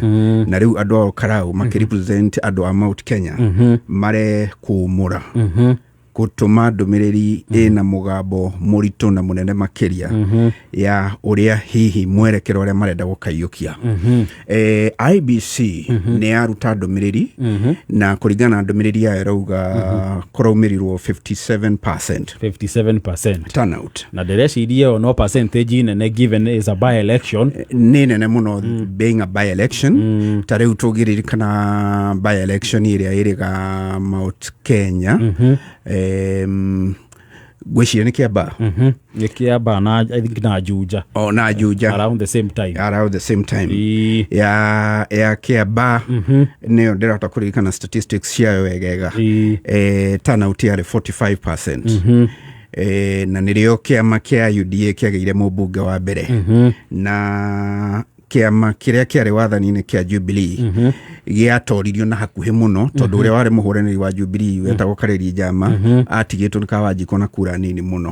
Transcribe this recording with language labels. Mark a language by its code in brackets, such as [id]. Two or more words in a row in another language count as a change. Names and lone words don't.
[ki] Na rĩu andũ a Ol Kalou makĩrepresent andũ a Mount Kenya mare kũmũra gũtũma ndũmĩrĩri ĩna mũgambo mũritũ na mũnene makĩria ya ũrĩa hihi mwerekero ũrĩa marenda gũkaiyũkia. IEBC nĩ yaruta ndũmĩrĩri na kũringana na ndũmĩrĩri yayo ĩrauga kũraumĩrirwo 57% turnout. Na ndĩreciria no percentage nene [en] given is a by-election. [ki] Nĩ nene mũno [en] being a by-election. [ki] Ta rĩu tũgĩririkana by-election ĩrĩa ĩrĩga Mount Kenya. Gwĩciria nĩ Kĩambaa na [en] I think [ki] na Juja. [en] Na Juja around the same time. [ki] Ya Kĩambaa nĩyo ndĩrahota kũririkana statistics ciayo wegega. Turnout yarĩ 45%. Na nĩrĩo kĩama kĩa UDA kĩagĩire mũmbunge wa mbere. Na kĩama kĩrĩa kĩarĩ wathani-inĩ kĩa Jubilee gĩatoririo na hakuhĩ mũno, tondũ ũrĩa warĩ mũhũranĩri wa Jubilee wetagwo Kareri Njama atigĩtwo nĩ Kawanjiko na kura nini mũno.